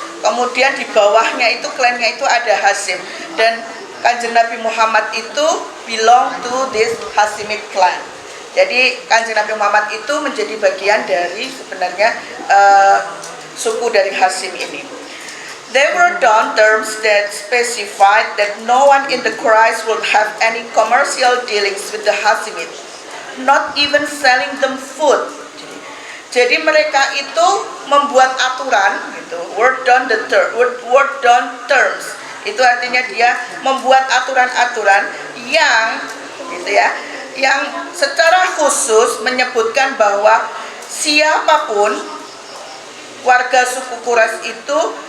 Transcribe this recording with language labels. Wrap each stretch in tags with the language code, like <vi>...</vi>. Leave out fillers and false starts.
<id>Kemudian di bawahnya itu klannya itu ada Hashim. Dan Kanjeng Nabi Muhammad itu</id> <en>belong to this Hashimite clan.</en> <id>Jadi Kanjeng Nabi Muhammad itu menjadi bagian dari sebenarnya suku dari Hashim ini.</id> <en>There were done terms that specified that no one in the Quraysh would have any commercial dealings with the Hashimite, not even selling them food.</en> <id>Jadi mereka itu membuat aturan, gitu.</id> <en>Word down terms.</en> <id>Itu artinya dia membuat aturan-aturan yang, gitu ya, yang secara khusus menyebutkan bahwa siapapun warga suku Quraisy itu</id>